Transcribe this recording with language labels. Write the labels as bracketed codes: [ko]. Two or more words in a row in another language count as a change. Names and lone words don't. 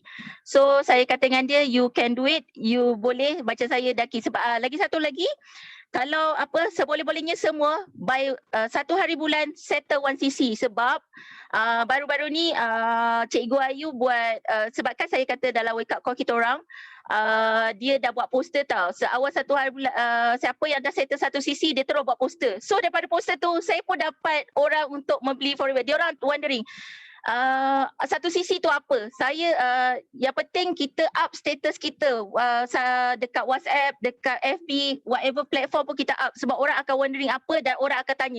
[ms] So saya kata dengan dia, [en] you can do it, you [ms] boleh macam saya daki. Sebab lagi satu lagi, kalau seboleh-bolehnya semua by 1 hari bulan settle 1cc sebab baru-baru ni Cikgu Ayu buat sebab kan saya kata dalam [en] wake up call [ms] kita orang dia dah buat poster tau. Seawal 1 hari bulan siapa yang dah settle 1cc dia terus buat poster. So daripada poster tu saya pun dapat orang untuk membeli Forever. Dia orang wondering 1cc tu apa? Saya yang penting kita up status kita dekat WhatsApp, dekat FB, [en] whatever platform [ms] pun kita up sebab orang akan wondering apa dan orang akan tanya.